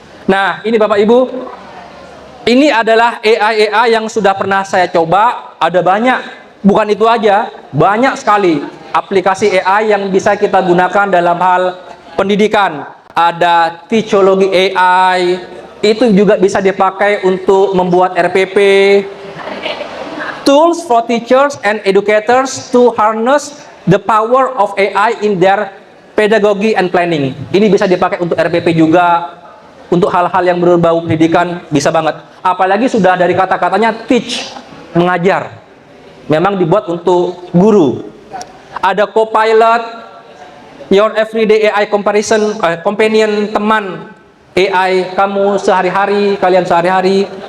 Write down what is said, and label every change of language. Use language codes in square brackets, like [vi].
[id] Nah, ini Bapak Ibu, ini adalah AI yang sudah pernah saya coba. Ada banyak, bukan itu aja, banyak sekali aplikasi AI yang bisa kita gunakan dalam hal pendidikan. Ada Teachology AI, itu juga bisa dipakai untuk membuat RPP. [en] Tools for teachers and educators to harness the power of AI in their pedagogy and planning. [id] Ini bisa dipakai untuk RPP juga, untuk hal-hal yang berbau pendidikan, bisa banget. Apalagi sudah dari kata-katanya teach, mengajar. Memang dibuat untuk guru. Ada Copilot, [en] your everyday AI comparison, companion, [id] teman AI kamu sehari-hari, kalian sehari-hari.